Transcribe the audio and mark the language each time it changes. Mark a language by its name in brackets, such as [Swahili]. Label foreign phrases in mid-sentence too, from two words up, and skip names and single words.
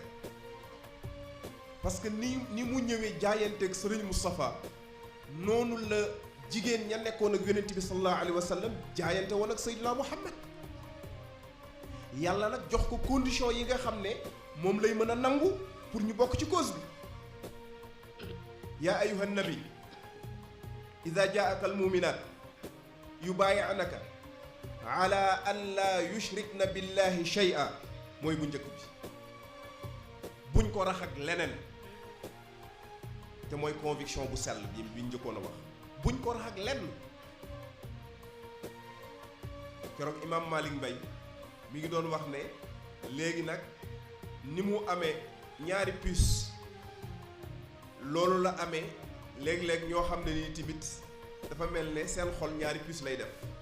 [French] parce que [Wolof] ni mu ñëwee jaayanteeg sëriñ Moustapha noonu la jigéen ña nekkoon ak yonent bi [Arabic] صلى الله عليه وسلم [Wolof] jaayante woon ak Seydina Muhammad. yàlla nag jox ko condition yi nga xam ne moom lay mën a nangu pour ñu bokk ci cause bi. [Arabic] يا أيها النبي إذا جاءك المؤمنات يبايعنك على أن لا يشركن بالله شيئا [Wolof] mooy bu njëkk bi. buñ ko rax ak leneen te mooy conviction bu sell bi njëkkoon a wax. buñ ko rax ak lenn. keroog imam Malik Mbay mi ngi doon wax ne léegi nag ni mu amee ñaari puce loolu la amee léeg-léeg ñoo xam ne ni tamit dafa mel ne seen xol ñaari puce lay def.